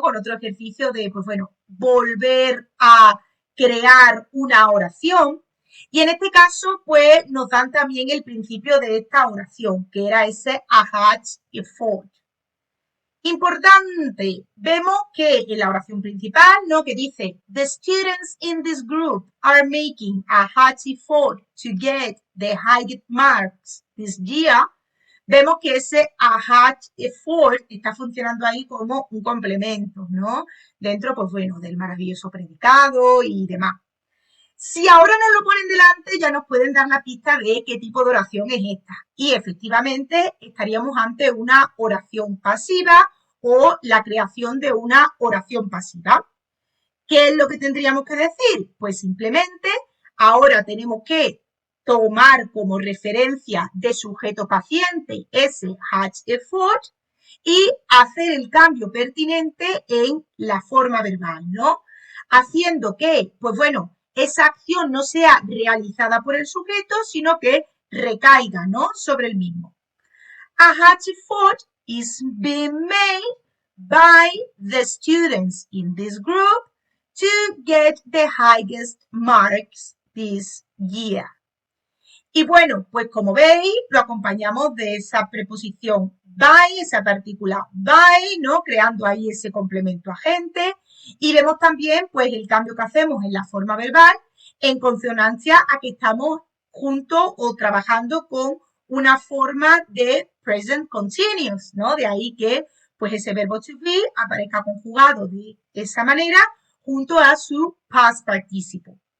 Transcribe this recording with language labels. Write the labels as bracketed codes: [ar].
[es] Con otro ejercicio de, pues bueno, volver a crear una oración. Y en este caso, pues nos dan también el principio de esta oración, que era ese a had a thought. Importante, vemos que en la oración principal, ¿no? [en] Que dice, the students in this group are making a hard effort to get the highest marks this year. [es] Vemos que ese a hard effort está funcionando ahí como un complemento, ¿no? Dentro, pues bueno, del maravilloso predicado y demás. Si ahora nos lo ponen delante, ya nos pueden dar la pista de qué tipo de oración es esta. Y efectivamente estaríamos ante una oración pasiva o la creación de una oración pasiva. ¿Qué es lo que tendríamos que decir? Pues simplemente ahora tenemos que tomar como referencia de sujeto paciente ese had effort y hacer el cambio pertinente en la forma verbal, ¿no? Haciendo que, pues bueno, esa acción no sea realizada por el sujeto, sino que recaiga, ¿no? Sobre el mismo. [en] A had effort is being made by the students in this group to get the highest marks this year. [es] Y bueno, pues como veis, lo acompañamos de esa preposición by, esa partícula by, ¿no? Creando ahí ese complemento agente. Y vemos también, pues, el cambio que hacemos en la forma verbal en consonancia a que estamos juntos o trabajando con una forma de present continuous, ¿no? De ahí que, pues, ese verbo to be aparezca conjugado de esa manera junto a su past participle.